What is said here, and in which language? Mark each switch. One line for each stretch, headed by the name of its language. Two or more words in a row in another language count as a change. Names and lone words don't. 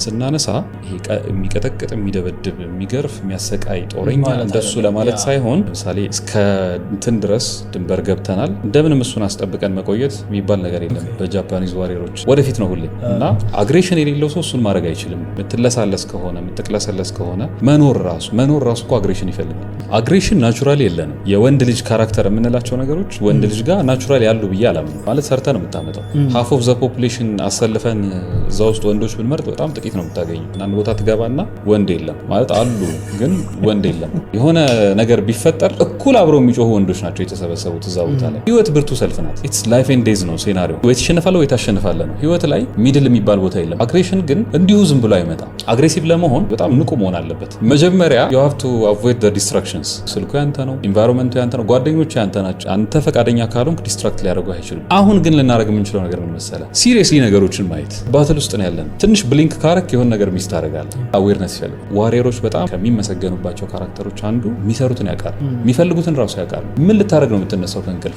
Amharic: ስናነሳ ይሄ የሚቀጠቅጥ የሚደበድብ የሚገርፍ የሚያሰቃይ ጦረኛ እንደሱ ለማለት ሳይሆን ለምሳሌ እስከ እንትን ድረስ ድንበር ገብተናል እንደምንም እሱን አስጠብቀን መቆየት የሚባል ነገር የለም በጃፓኒዝ ዋሪየሮች። ወደፊት ነው ሁሌ እና አግሬሽን የሌለው ሰው እሱን ማድረግ አይችልም። የምትለሳለስ ከሆነ የምትቅለሰለስ ከሆነ መኖር ራሱ እኮ አግሬሽን ይፈልጋል። አግሬሽን ናቹራሊ የለንም። የወንድ ልጅ ካራክተር የምንላቸው ነገሮች ወንድ ልጅ ጋር ናቹራሊ ያሉ ብዬ አላምንም። ማለት ሰርተን የምታመጣው
English: half of the population
Amharic: አሰልፈን እዛ ውስጥ ወንዶች ብንመርጥ በጣም ጥቂት ነው የምታገኘው። አንድ ቦታ ትገባና ወንድ የለም ማለት አሉ፣ ግን ወንድ የለም። የሆነ ነገር ቢፈጠር እኩል አብረው የሚጮሁ ወንዶች ናቸው የተሰበሰቡት እዛ ቦታ ላይ። ህይወት ብርቱ ሰልፍ ናት።
English: It's life and death
Amharic: ነው ሴናሪዮ። ወይ ትሸነፋለህ ወይ ታሸንፋለህ ነው። ህይወት ላይ ሚድል የሚባል ቦታ የለም። አግሬሽን ግን እንዲሁ ዝም ብሎ አይመጣም። አግሬሲቭ ለመሆን በጣም ንቁ መሆን አለበት። መጀመሪያ
English: you have to avoid the distractions።
Amharic: ስልኩ ያንተ ነው፣ ኢንቫይሮንመንቱ ያንተ ነው፣ ጓደኞቹ ያንተ ናቸው። አንተ ፈቃደኛ ካልሆንክ ዲስትራክት ሊያደርጉ አይችሉም። አሁን ግን ልናደርግ የምንችለው ነገር ምን መሰለህ? ሲሪየስሊ ነገሮችን ማየት። ባትል ውስጥ ነው ያለን። ትንሽ ብሊንክ ካረክ የሆነ ነገር ሚስ ታደርጋለህ። አዌርነስ ይፈልጋል። ዋሪየሮች በጣም ከሚመሰገኑባቸው ካራክተሮች አንዱ የሚሰሩትን ያውቃሉ፣ የሚፈልጉትን ራሱ ያውቃሉ። ምን ልታደርግ ነው የምትነሳው ከእንቅልፍ?